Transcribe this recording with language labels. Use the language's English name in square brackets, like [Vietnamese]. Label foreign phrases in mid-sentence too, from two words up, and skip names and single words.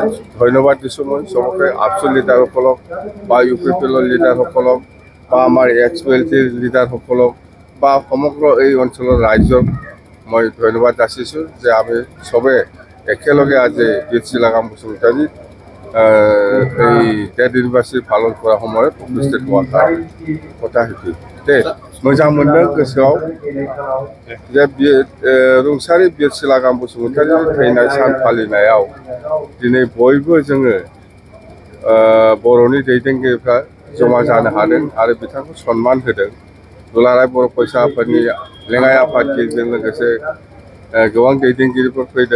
[Assamese] ধন্যবাদ দিছোঁ মই চবকে, আপচু লিডাৰসকলক বা UPPLৰ লিডাৰসকলক বা আমাৰ XPLTৰ লিডাৰসকলক বা সমগ্ৰ এই অঞ্চলৰ ৰাইজক মই ধন্যবাদ যাচিছোঁ যে আমি চবে একেলগে আজি বীৰ শিলাগাম বসুমতাৰীৰ এই [English] death anniversary [Assamese] পালন কৰাৰ সময়ত উপস্থিত হোৱাৰ কাৰণে কথা সেইটো দেই। [Bodo] मोजां मोनदों गोसोआव जे रुंसारि बीर शिलागाम बसुमतारीनि थैनाय सान फालिनायाव दिनै बयबो जोङो बर'नि दैदेनगिरिफ्रा जमा जानो हादों आरो बिथांखौ सन्मान होदों। दुलाराय बर' फरायसा आफादनि लेङाइ आफादगिरिजों लोगोसे गोबां दैदेनगिरिफोर फैदों।